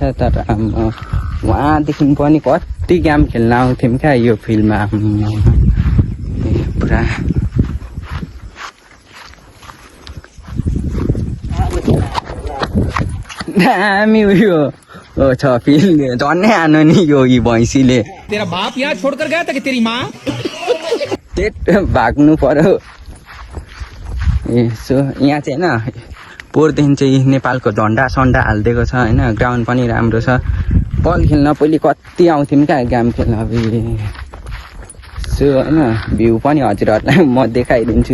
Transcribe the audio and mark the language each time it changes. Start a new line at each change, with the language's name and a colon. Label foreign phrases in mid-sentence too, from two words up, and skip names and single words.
Nepali: तर उहाँदेखि पनि कति गेम खेल्न आउँथ्यौँ क्या यो फिल्डमा पुरा। दामी उयो छ फिल्ड, झन्नै हान्यो नि यो भैँसीले।
Hindi: तेरा बाप यहाँ छोड़कर गया था कि तेरी माँ?
Nepali: भाग्नु पर्यो। यसो यहाँ चाहिँ होइन पोहोरदेखि चाहिँ नेपालको झन्डा सन्डा हालिदिएको छ होइन। ग्राउन्ड पनि राम्रो छ। बल खेल्न पहिले कति आउँथ्यौँ क्या गेम खेल्न। सो होइन भ्यू पनि हजुरहरूलाई म देखाइदिन्छु।